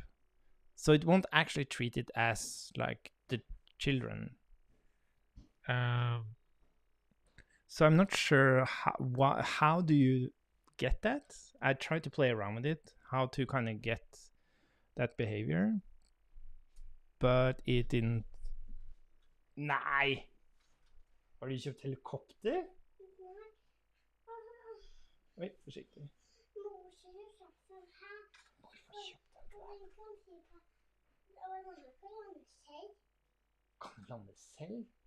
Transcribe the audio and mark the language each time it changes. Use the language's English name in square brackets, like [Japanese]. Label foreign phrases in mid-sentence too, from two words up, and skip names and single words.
[English] So it won't actually treat it as like the children. So I'm not sure how do you get that? I tried to play around with it, how to kind of get that behavior, but it didn't. [Norwegian] Nei! Har du kjøpt helikopter? Oi, forsiktig. Kan du lande selv?